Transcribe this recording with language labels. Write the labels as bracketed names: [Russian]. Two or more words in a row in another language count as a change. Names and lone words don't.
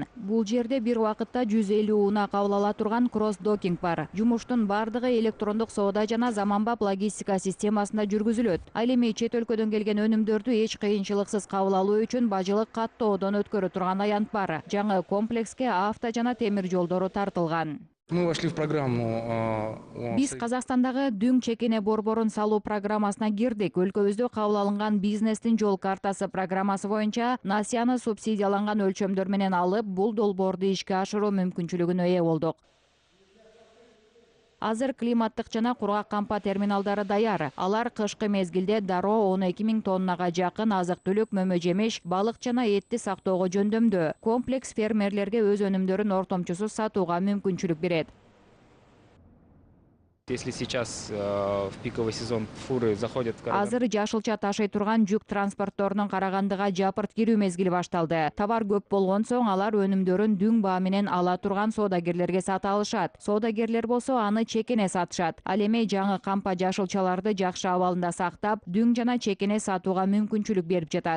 [Kyrgyz] Бул жерде бир убакытта 150 уна кабыл ала турган кросс-докинг бар. Жумуштун бардыгы электрондук соода жана заманбап логистика системасында жүргүзүлөт. Ал эми чет өлкөдөн келген өнүмдөрдү эч кыйынчылыксыз кабыл алуу үчүн бажылык каттоодон өткөрө турган аянт бар. Комплекске авто жана темир жолдору тартылган. [Russian] Мы вошли в программу. [Kyrgyz] Биз Казакстандагы дүң чекене борборун салуу программасына кирдик. Өлкөбүздө кабыл алынган бизнестин жол картасы программасы боюнча насыяны субсидияланган өлчөмдөр менен алып, бул долбоорду ишке ашыруу мүмкүнчүлүгүнө ээ болдук. Азыр климаттык жана кургак кампа терминалдары даяр. Алар кышкы мезгилде дароо 12 000 тоннага жакын азык-түлүк, мөмө-жемиш, балык жана этти сактоого жөндөмдүү. Комплекс фермерлерге өз өнүмдөрүн ортомчусуз сатууга мүмкүнчүлүк берет. [Russian] Если сейчас в пиковый сезон фуры заходят в Караган... [Kyrgyz] Азыр жашылча ташый турган жүк транспортторунун Карагандыга жапырт кирүү мезгили башталды. Товар көп болгон соң алар өнүмдөрүн дүң баа менен ала турган соодагерлерге сата алышат. Соодагерлер болсо аны чекене сатышат. Ал эми жаңы кампа жашылчаларды жакшы абалында сактап, дүң жана чекене сатууга мүмкүнчүлүк берип жатат.